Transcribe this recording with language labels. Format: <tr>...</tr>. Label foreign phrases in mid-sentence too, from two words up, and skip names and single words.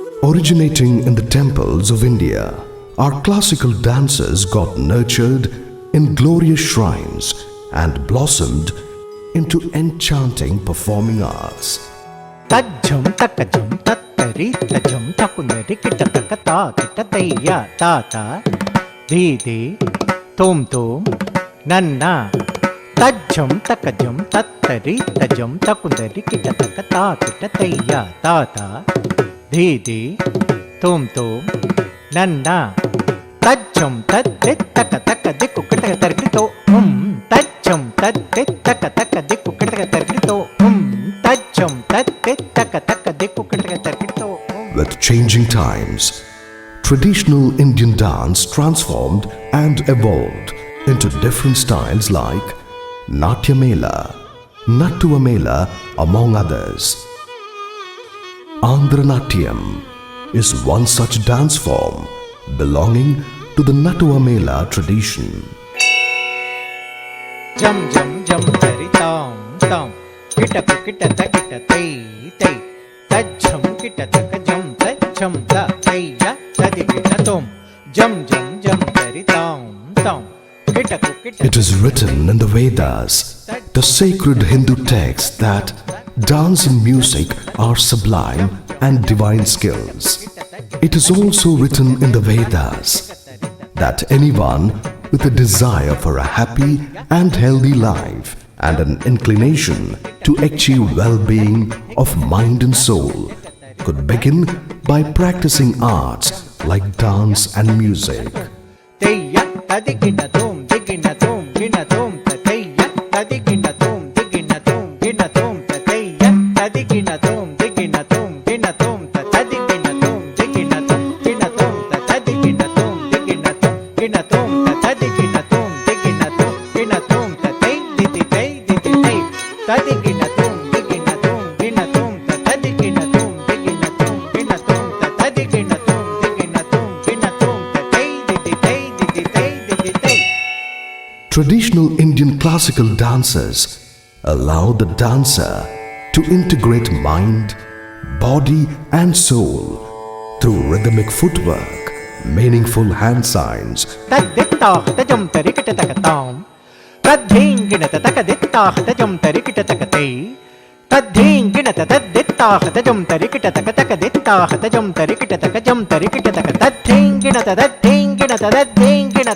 <en>Originating in the temples of India, our classical dances got nurtured in glorious shrines and blossomed into enchanting performing arts. Tajjum takajum tattari tajum takunari kita takata kita tayya tata didi tom tom nanna tajjum takajum tattari tajum takunari kita takata kita tayya tata didi tom tom nanna tajjum tadde takataka dikku kita tarkito tajjum tadde takataka dikku kita tarkito tajjum tadde takataka dikku kita tarkito. With changing times, traditional Indian dance transformed and evolved into different styles like Natyamela, Nattuamela, among others. Andhra Natyam is one such dance form belonging to the Nattuamela tradition. Jum jum jum tari tam tam kita kita kita tay tay tajjum kita jum tajjum ta tayya tadi kita tom jum jum jum tari tam tam kita kita. It is written in the Vedas, the sacred Hindu text, that dance and music are sublime and divine skills. It is also written in the Vedas that anyone with a desire for a happy and healthy life and an inclination to achieve well-being of mind and soul could begin by practicing arts like dance and music. Tayya tadi kita tom digina tom gina tom tayya tadi kita tom digina tom gina tom tayya tadi kita tom digina tom gina tom tadi kita tom digina tom gina tom tadi kita tom digina tom gina tom tadi kita tom digina tom gina tom tay didi tay didi tay tadi kita tom digina tom gina tom tadi kita tom digina tom gina tom tadi kita tom digina tom gina tom tay didi tay didi tay didi tay. Traditional Indian classical dances allow the dancer to integrate mind, body and soul through rhythmic footwork, meaningful hand signs, Taditta tajum tarikita takatam tadhingina takaditta tajum tarikita takate tadhingina taditta tajum tarikita takaditta tajum tarikita takajum tarikita takadhingina tadhingina</en>